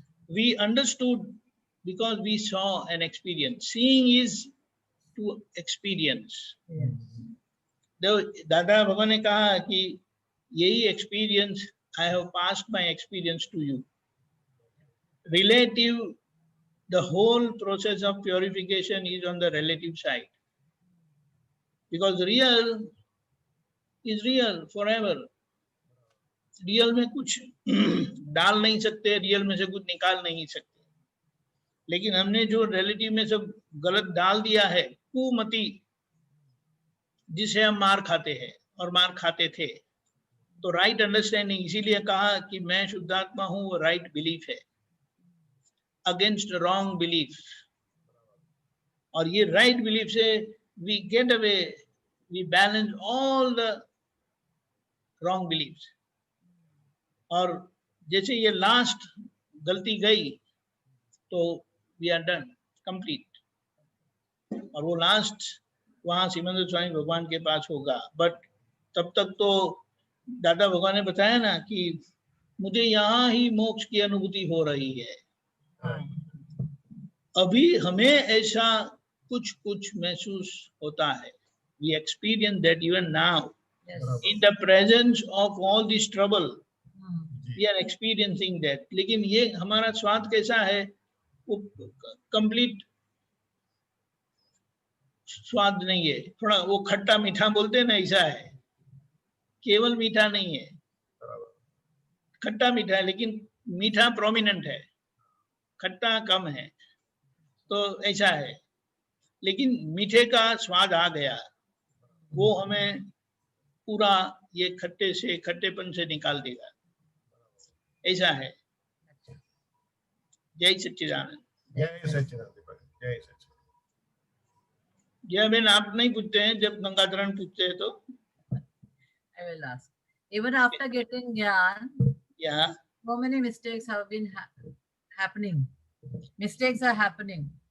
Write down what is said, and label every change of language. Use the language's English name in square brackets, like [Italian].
[English] We understood because we saw an experience. Seeing is to experience. yes, [Hindi] दादा भगवान ने कहा कि यही experience, [English] I have passed my experience to you. Relative, the whole process of purification is on the relative side, because real is real forever। [Hindi] Real में कुछ डाल नहीं सकते, रियल में से कुछ निकाल नहीं सकते। लेकिन हमने जो रिलेटिव में सब गलत डाल दिया है, कुमति, जिसे हम मार खाते हैं और मार खाते थे। तो राइट अंडरस्टैंडिंग, इसीलिए कहा कि मैं शुद्धात्मा हूं, वो राइट बिलीफ है, [English] Against wrong belief. और ये right belief से we get away, we balance all the wrong belief. [Hindi] और जैसे ये लास्ट गलती गई तो [English] we are done, [Hindi] कंप्लीट। और वो लास्ट वहां सिमंदर स्वामी भगवान के पास होगा। बट तब तक तो दादा भगवान ने बताया ना कि मुझे यहाँ ही मोक्ष की अनुभूति हो रही है। हाँ, अभी हमें ऐसा कुछ कुछ महसूस होता है। [English] We experience that even now, yes, in the presence of all this trouble, hmm, we are experiencing that। [Hindi] लेकिन ये हमारा स्वाद कैसा है, वो कंप्लीट स्वाद नहीं है, थोड़ा वो खट्टा मीठा बोलते हैं ना, ऐसा है। केवल मीठा नहीं है, खट्टा मीठा है, लेकिन मीठा प्रोमिनेंट है, खट्टा कम है। तो ऐसा है। लेकिन मीठे का स्वाद आ गया, वो हमें पूरा ये खट्टे से, खट्टेपन से निकाल देगा। ऐसा है। जय सच्चिदानंद। जय सच्चिदानंद भाई, जय सच्चिदानंद। जय बेन, आप नहीं पूछते हैं, जब गंगाधरण पूछते हैं तो [English] I will ask. Even after getting Gyan, [Hindi] यहाँ [English] so many mistakes have been happening. Mistakes are happening.